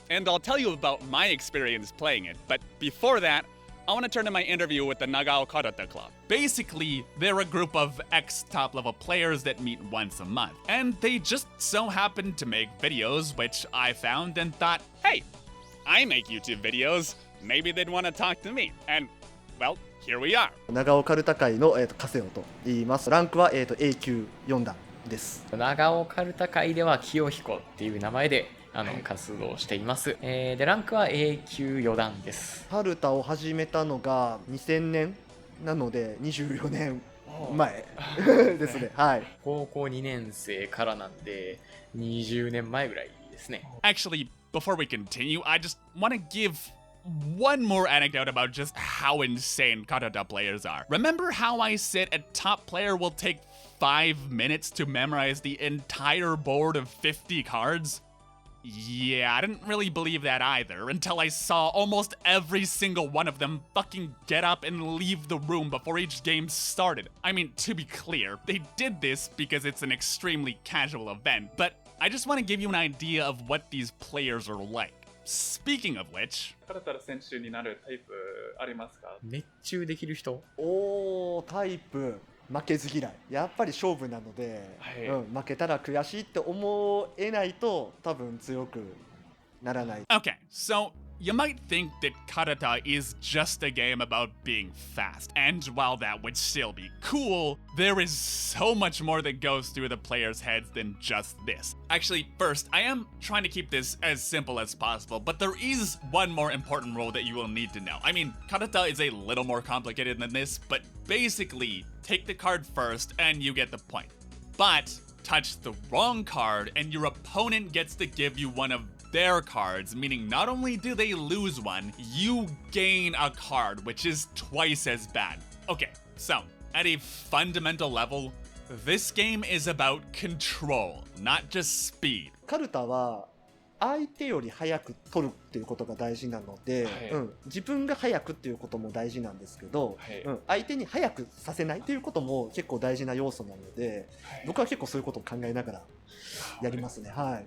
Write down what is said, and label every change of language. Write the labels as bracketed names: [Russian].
[English] And I'll tell you about my experience playing it, but before that, I want to turn to my interview with the Nagao Karuta Club. Basically, they're a group of ex-top-level players that meet once a month, and they just so happen to make videos, which I found and thought, Hey, I make YouTube videos. Maybe they'd want to talk to me. And, well, here we are. [Japanese] 長尾カルタ会のカセオと言います。ランクはA 級4段です。長尾カルタ会では清彦っていう名前で活動しています。でランクは A 級4段です。カルタを始めたのが2000年なので24年前ですね。はい。高校2年生からなんで20年前ぐらいですね。 [English] Actually, before we continue, I just want to give one more anecdote about just how insane karuta players are. Remember how I said a top player will take 5 minutes to memorize the entire board of 50 cards? Yeah, I didn't really believe that either until I saw almost every single one of them fucking get up and leave the room before each game started. I mean, to be clear, they did this because it's an extremely casual event, but I just want to give you an idea of what these players are like. Speaking of which, [Japanese] カルタ選手になるタイプありますか？熱中できる人。おー、タイプ負けず嫌い、やっぱり勝負なので、はい負けたら悔しいって思えないと多分強くならない。 [English] okay, so you might think that karuta is just a game about being fast, and while that would still be cool, there is so much more that goes through the players' heads than just this. Actually, first, I am trying to keep this as simple as possible, but there is one more important rule that you will need to know. I mean, karuta is a little more complicated than this, but basically, take the card first and you get the point. But touch the wrong card and your opponent gets to give you one of their cards, meaning not only do they lose one, you gain a card, which is twice as bad. Okay, so at a fundamental level, this game is about control, not just speed. [Japanese] カルタは相手より早く取るっていうことが大事なので、はい自分が早くっていうことも大事なんですけど、はい相手に早くさせないっていうことも結構大事な要素なので、僕は結構そういうことを考えながらやりますね。はい。